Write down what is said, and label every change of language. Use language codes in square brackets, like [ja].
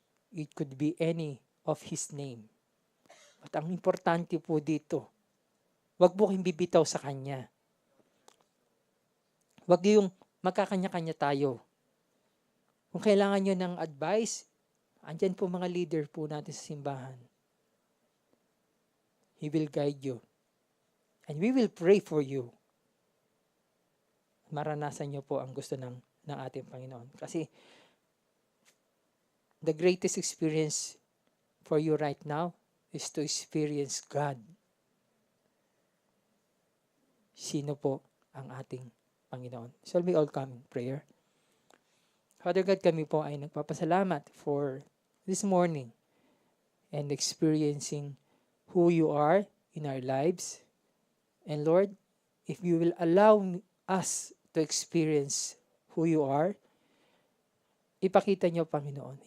[en] It could be any of His name. [tl] At ang importante po dito, wag po kayong bibitaw sa Kanya. Wag yung magkakanya-kanya tayo. Kung kailangan nyo ng advice, andyan po mga leader po natin sa simbahan. [en] He will guide you. And we will pray for you. [tl] Maranasan nyo po ang gusto ng ating Panginoon. [en] Kasi the greatest experience for you right now is to experience God. [tl] Sino po ang ating Panginoon? [en] Shall we all come in prayer? Father God, [tl] kami po ay nagpapasalamat [en] for this morning and experiencing who you are in our lives. And Lord, if you will allow us to experience who you are, [tl] ipakita niyo, Panginoon.